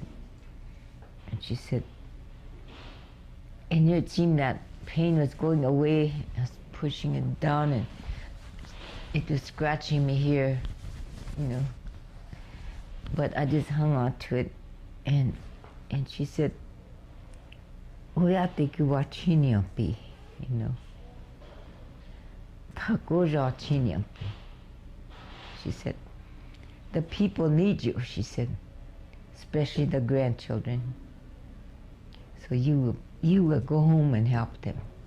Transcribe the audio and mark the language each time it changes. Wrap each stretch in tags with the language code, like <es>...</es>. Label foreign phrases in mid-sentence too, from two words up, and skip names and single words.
<en>And she said, and it seemed that pain was going away. I was pushing it down, and it was scratching me here, you know. But I just hung on to it, and she said,</en> <lkt>"Oyate ki wa chinyampi,"</lkt> <en>you know.</en> <lkt>"Takoja chinyampi."</lkt> <en>She said, "The people need you," she said, "especially the grandchildren. So you will go home and help them."</en>